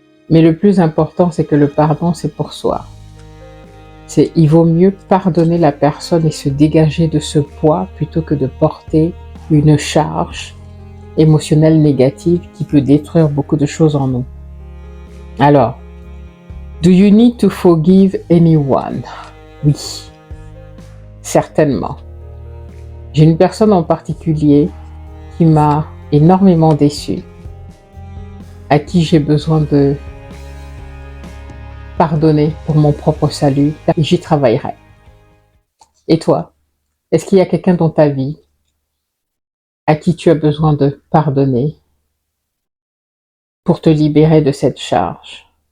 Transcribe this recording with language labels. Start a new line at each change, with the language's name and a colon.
French: Mais le plus important, c'est que le pardon, c'est pour soi. Il vaut mieux pardonner la personne et se dégager de ce poids plutôt que de porter une charge émotionnelle négative qui peut détruire beaucoup de choses en nous.
English: Alors, do you need to forgive anyone?
French: Oui, certainement. J'ai une personne en particulier qui m'a énormément déçue, à qui j'ai besoin de pardonner pour mon propre salut, et j'y travaillerai. Et toi, est-ce qu'il y a quelqu'un dans ta vie à qui tu as besoin de pardonner pour te libérer de cette charge?